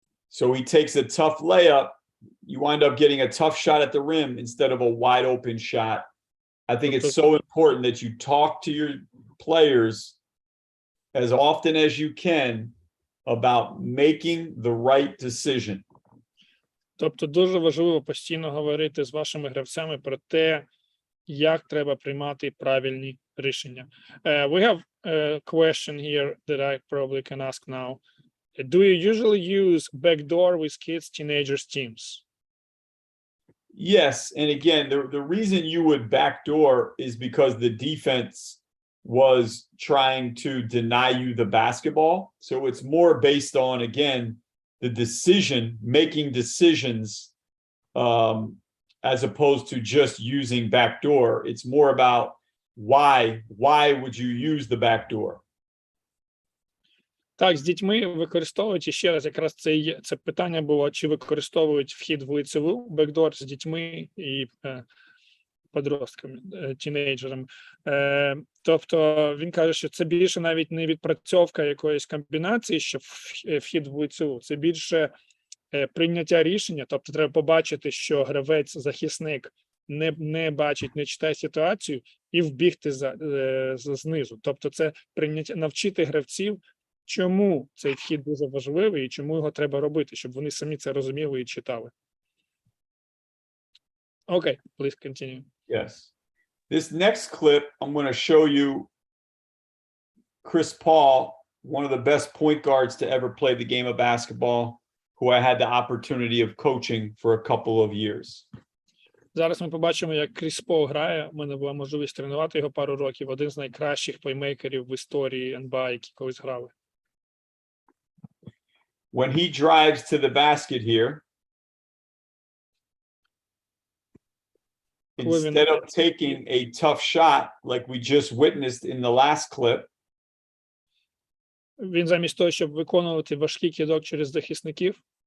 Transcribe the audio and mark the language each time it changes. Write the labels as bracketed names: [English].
[English] So he takes a tough layup. You wind up getting a tough shot at the rim instead of a wide open shot. I think it's so important that you talk to your players as often as you can about making the right decision. [Ukrainian] Тобто дуже важливо постійно говорити з вашими гравцями про те, як треба приймати правильні рішення. [English] We have a question here that I probably can ask now. Do you usually use backdoor with kids, teenagers, teams? Yes, and again, the reason you would backdoor is because the defense was trying to deny you the basketball. So it's more based on, again, the decision, making decisions, as opposed to just using backdoor. It's more about why would you use the backdoor? [Ukrainian] Так, з дітьми використовують, і ще раз, якраз це питання було, чи використовують вхід в лицеву, бекдор з дітьми і подростками, тінейджерами. Тобто він каже, що це більше навіть не відпрацьовка якоїсь комбінації, що вхід в лицеву, це більше прийняття рішення, тобто треба побачити, що гравець-захисник не бачить, не читає ситуацію і вбігти знизу. Тобто це прийняття, навчити гравців, чому цей вхід дуже важливий і чому його треба робити, щоб вони самі це розуміли і читали. [English] Okay, please continue. Yes. This next clip, I'm going to show you Chris Paul, one of the best point guards to ever play the game of basketball, who I had the opportunity of coaching for a couple of years. [Ukrainian] Зараз ми побачимо, як Кріс Пол грає. У мене була можливість тренувати його пару років. Один з найкращих плеймейкерів в історії НБА, які колись грали. [English] When he drives to the basket here, instead of taking a tough shot like we just witnessed in the last clip, [Ukrainian] він замість того, щоб виконувати важкий кидок через захисників,